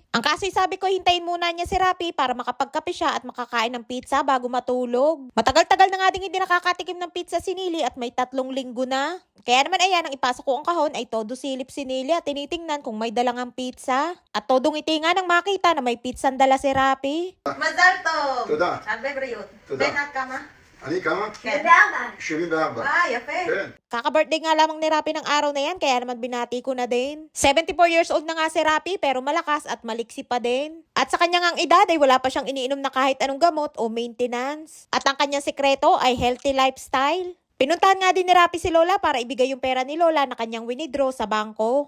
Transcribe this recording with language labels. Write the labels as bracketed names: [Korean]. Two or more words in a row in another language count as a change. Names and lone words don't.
[Filipino] Ang kasi sabi ko hintayin muna niya si Rapi para makapagkape siya at makakain ng pizza bago matulog. Matagal-tagal na nga din hindi nakakatikim ng pizza si Nili at may 3 linggo na. Kaya naman ayan, ang ipasok ko ang kahon ay todo silip si Nili at tinitingnan kung may dalang ang pizza. At todong ngiti nga nang makita na may pizza dala si Rapi. [Hebrew] מזל טוב! תודה. הרבה בריאות. תודה. בן עד כמה? אני כמה? כן. 74. Yapa. כן. [Filipino] Kaka-birthday nga lamang ni Rapi ng araw na yan, kaya naman binati ko na din. 74 [English] years old [Filipino] na nga si Rapi, pero malakas at maliksi pa din. At sa kanyang ang edad ay wala pa siyang iniinom na kahit anong gamot o maintenance. At ang kanyang sikreto ay [English] healthy lifestyle. [Filipino] Pinuntahan nga din ni Rapi si Lola para ibigay yung pera ni Lola na kanyang winidraw sa bangko.